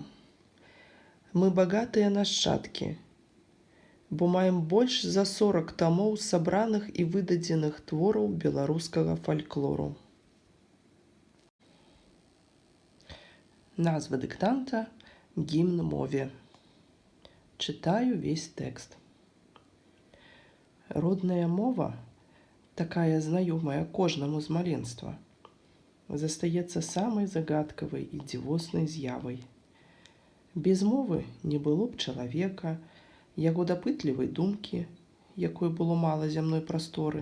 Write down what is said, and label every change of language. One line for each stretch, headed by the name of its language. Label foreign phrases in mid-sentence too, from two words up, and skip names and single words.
Belarusian: Мы богатые нашчадки, бо маем больш за 40 томов сабраных і выдадзеных твораў беларускага фольклору. Назва дыктанта «Гімн мове».
Russian: Читаю весь текст.
Belarusian: Родная мова, такая знаёмая кожнаму з маленства, застаецца самай загадкавай і дзівоснай з'явай. Без мовы не было б чалавека, яго дапытлівай думкі, якой было мала зямной прасторы.